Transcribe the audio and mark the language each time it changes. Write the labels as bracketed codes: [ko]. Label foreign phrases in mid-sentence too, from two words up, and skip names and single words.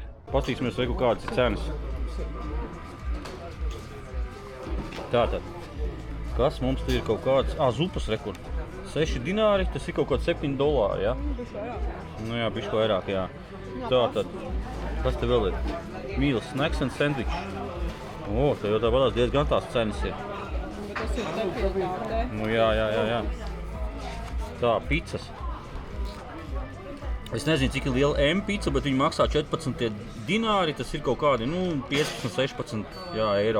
[lv] Pastīsimies, kādas ir cenas. Tātad, kas mums ir kaut kāds, zupas rekur. 6 dināri, tas ir kaut kāds $7, ja? Jā, bišķi vairāk, jā. Tātad, kas te vēl ir? [en] Meals, snacks and sandwich. [lv] Te jau tāpatās diezgan tās cenas ir. Bet tas ir tepietā, Jā. Tā, pizzas. Es nezinu, cik ir liela M-pizza, bet viņi maksā 14 dināri, tas ir kaut kādi, 15-16 eiro.